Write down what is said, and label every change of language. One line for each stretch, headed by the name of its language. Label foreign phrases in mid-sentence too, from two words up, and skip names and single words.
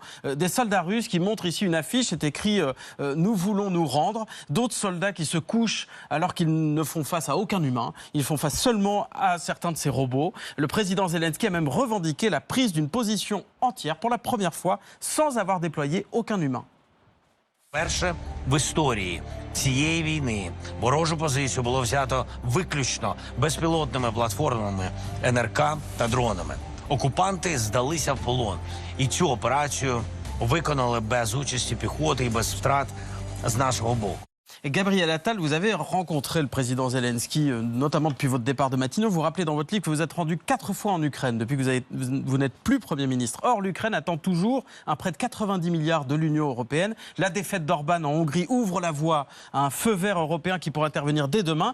French: Des soldats russes qui montrent ici une affiche, c'est écrit « Nous voulons nous rendre ». D'autres soldats qui se couchent alors qu'ils ne font face à aucun humain. Ils font face seulement à certains de ces robots. Le président Zelensky a même revendiqué la prise d'une position entière pour la première fois sans avoir déployé aucun humain.
Ukrainian: Перше в історії цієї війни ворожу позицію було взято виключно безпілотними платформами НРК та дронами. Окупанти здалися в полон. І цю операцію виконали без участі піхоти і без втрат з нашого боку.
French: Et Gabriel Attal, vous avez rencontré le président Zelensky, notamment depuis votre départ de Matignon. Vous vous rappelez dans votre livre que vous êtes rendu 4 fois en Ukraine depuis que vous n'êtes plus Premier ministre. Or, l'Ukraine attend toujours un prêt de 90 milliards de l'Union européenne. La défaite d'Orban en Hongrie ouvre la voie à un feu vert européen qui pourrait intervenir dès demain.